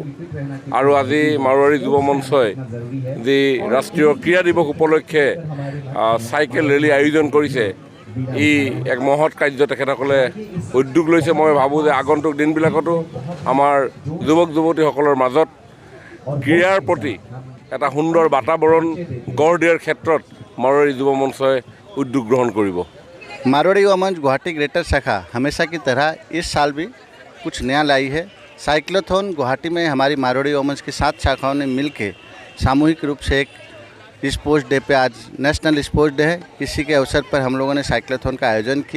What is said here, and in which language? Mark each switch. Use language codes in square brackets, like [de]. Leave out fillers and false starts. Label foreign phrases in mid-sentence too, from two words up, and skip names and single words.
[as] আৰু আজি মাৰোৱাৰী যুৱ মঞ্চই যি ৰাষ্ট্ৰীয় ক্ৰীড়া দিৱস উপলক্ষে [en] cycle rally [as] আয়োজন কৰিছে, ই এক মহৎ কাৰ্য তেখেতসকলে উদ্যোগ লৈছে। মই ভাবোঁ যে আগন্তুক দিনবিলাকতো আমাৰ যুৱক যুৱতীসকলৰ মাজত ক্ৰীড়াৰ প্ৰতি এটা সুন্দৰ বাতাবৰণ গঢ় দিয়াৰ ক্ষেত্ৰ মাৰোৱাৰী যুৱ মঞ্চ উদ্যোগ গ্ৰহণ কৰিব। [hi] मारवाड़ी युवा मंच गुवाहाटी ग्रेटर शाखा हमेशा की तरह इस साल भी कुछ नया लाई है। साइक्लोथॉन गुवाहाटी में हमारी मारवाड़ी युवा मंच की 7 शाखाओं ने मिलकर सामूहिक रूप से एक [en] sports day [hi] पे, आज [en] national sports day [hi] है, इसी के अवसर पर हम लोगों ने साइक्लोथॉन का आयोजन किया।